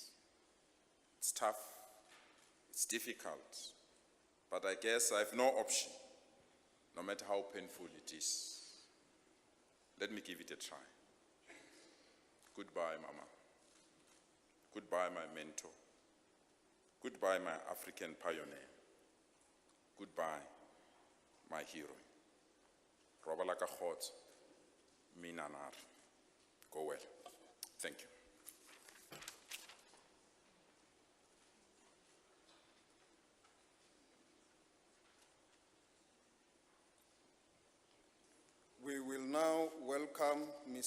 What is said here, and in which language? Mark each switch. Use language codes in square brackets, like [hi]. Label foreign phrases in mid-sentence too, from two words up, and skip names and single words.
[en] It's tough, it's difficult, but I guess I have no option, no matter how painful it is. Let me give it a try. Goodbye, Mama. Goodbye, my mentor. Goodbye, my African pioneer. Goodbye, my hero. [tn] Robala ka kgotso, mina nar. [en] Go well. Thank you. We will now welcome Ms.